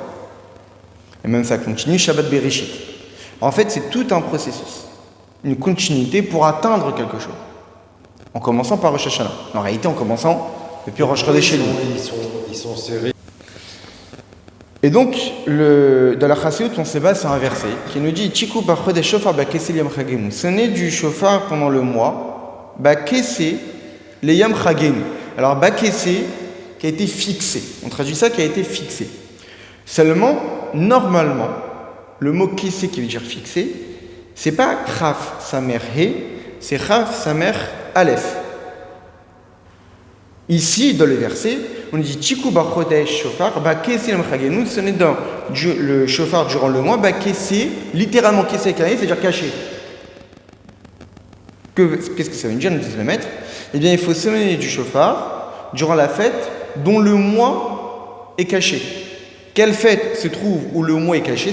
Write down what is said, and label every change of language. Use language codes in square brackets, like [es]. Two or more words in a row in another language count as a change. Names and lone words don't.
[fr] Et même ça continue, Shabbat Bereshit. En fait, c'est tout un processus, une continuité pour atteindre quelque chose. En commençant par Rosh Hashanah. En réalité, en commençant depuis [he] ראש חודש [fr] Elul. Ils sont serrés. Et donc, dans la Chassidut, on se base sur un verset qui nous dit [he] תקעו בחודש שופר בכסה יום חגנו. [fr] Sonnez du shofar pendant le mois, [he] בכסה ליום חגנו. [fr] Alors, ba'kesel qui a été fixé. On traduit ça qui a été fixé. Seulement, normalement, le mot kessé qui veut dire fixé, c'est pas [he] כף סמך הא, [fr] c'est [he] כף סמך אלף. [fr] Ici, dans le verset, on dit [he] תקעו בחודש שופר בכסה יום חגנו. [fr] Sonnez dans le shofar durant le mois, ba'kesel, littéralement kessé, c'est-à-dire caché. Qu'est-ce que ça veut dire, nous dit le maître? Eh bien, il faut sonner du chauffard durant la fête dont le mois est caché. Quelle fête se trouve où le mois est caché?